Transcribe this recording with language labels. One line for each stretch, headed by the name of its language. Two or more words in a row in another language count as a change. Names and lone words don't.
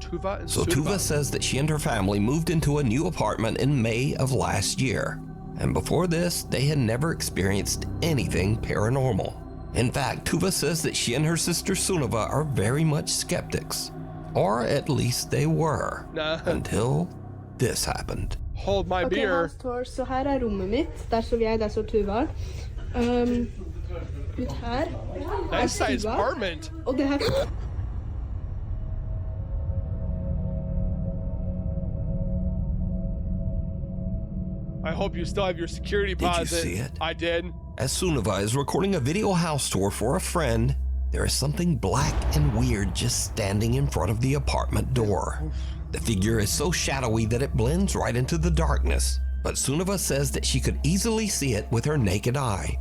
English: So Tuva says that she and her family moved into a new apartment in May of last year. And before this, they had never experienced anything paranormal. In fact, Tuva says that she and her sister Sunniva are very much skeptics. Or at least they were. Until this happened. Hold my beer.
Norwegian: Så her er rommet mitt. Der står jeg, der står Tuva. Ut her.
English: Nice size apartment.
Norwegian: Og det her.
English: I hope you still have your security deposit. Did you see it? I did. As Sunniva is recording a video house tour for a friend, there is something black and weird just standing in front of the apartment door. The figure is so shadowy that it blends right into the darkness, but Sunniva says that she could easily see it with her naked eye.